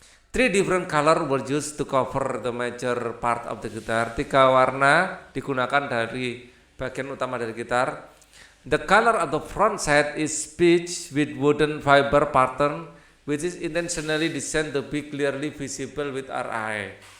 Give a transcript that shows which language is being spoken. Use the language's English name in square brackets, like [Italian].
[English] 3 different color were used to cover the major part of the guitar. [Indonesian] 3 warna digunakan dari bagian utama dari gitar. [English] The color of the front side is beige with wooden fiber pattern, which is intentionally designed to be clearly visible with our eye.